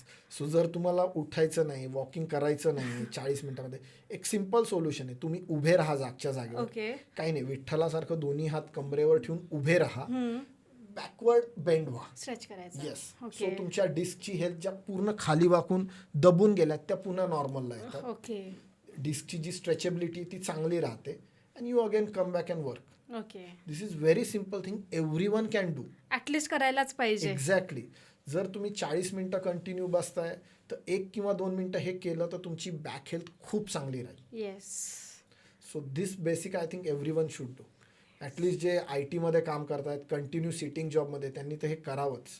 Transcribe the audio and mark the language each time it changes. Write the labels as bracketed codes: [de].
[mr] So जर तुम्हाला उठायचं नाही, वॉकिंग करायचं नाही 40 मिनिटामध्ये, एक सिम्पल सोल्युशन आहे, तुम्ही उभे राहा जागच्या जागेवर. काही नाही, विठ्ठलासारखं दोन्ही हात कमरेवर ठेवून उभे राहा, बॅकवर्ड बेंड व्हा, स्ट्रेच करायचं. [en] Yes. [mr] सो तुमच्या डिस्कची हेल्थ ज्या पूर्ण खाली वाकून दबून गेल्यात त्या पुन्हा नॉर्मलला येतात. ओके. डिस्कची जी स्ट्रेचेबिलिटी ती चांगली राहते [en] and you again come back and work. Okay. This is very simple thing everyone can do. [mr] At least करायलाच पाहिजे. [en] Exactly. [mr] जर तुम्ही 40 मिनिटं कंटिन्यू बसताय तर 1 किंवा 2 मिनिटं हे केलं तर तुमची बॅक हेल्थ खूप चांगली राहील. [en] Yes. So this basic I think everyone should do. [mr] At least जे IT मध्ये काम करतायत कंटिन्यू सिटिंग जॉबमध्ये त्यांनी तर हे करावंच.